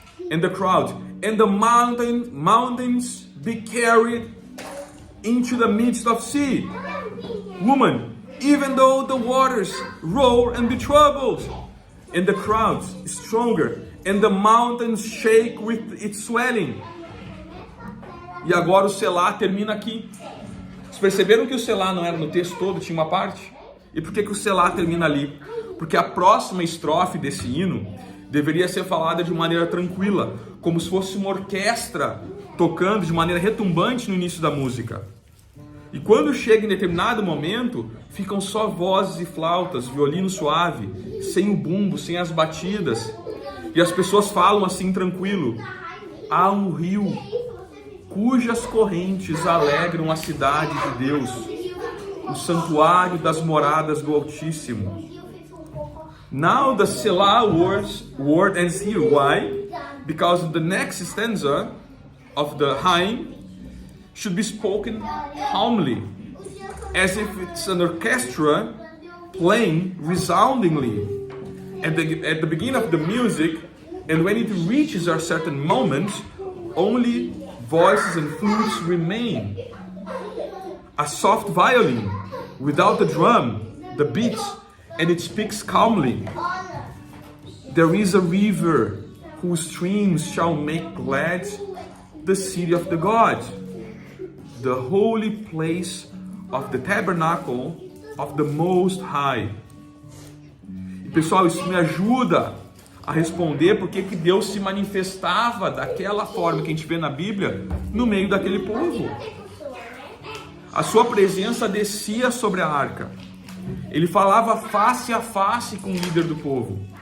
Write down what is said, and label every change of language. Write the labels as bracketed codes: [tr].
[en] And the crowd, and the mountains be carried into the midst of sea. Woman, even though the waters roar and be troubled. And the crowd is stronger, and the mountains shake with its swelling. [pt] E agora o Selá termina aqui. Vocês perceberam que o Selá não era no texto todo, tinha uma parte? E por que o Selá termina ali? Porque a próxima estrofe desse hino deveria ser falada de maneira tranquila, como se fosse uma orquestra tocando de maneira retumbante no início da música. E quando chega em determinado momento, ficam só vozes e flautas, violino suave, sem o bumbo, sem as batidas. E as pessoas falam assim tranquilo, há um rio cujas correntes alegram a cidade de Deus, o santuário das moradas do Altíssimo. [en] Now the Selah word ends here. Why? Because the next stanza of the hymn should be spoken calmly, as if it's an orchestra playing resoundingly at the beginning of the music, and when it reaches a certain moment, only voices and flutes remain. A soft violin without the drum, the beats, and it speaks calmly. There is a river whose streams shall make glad the city of the God, the holy place of the tabernacle of the Most High. [pt] E pessoal, isso me ajuda a responder porque que Deus se manifestava daquela forma que a gente vê na Bíblia no meio daquele povo. A sua presença descia sobre a arca. Ele falava face a face com o líder do povo.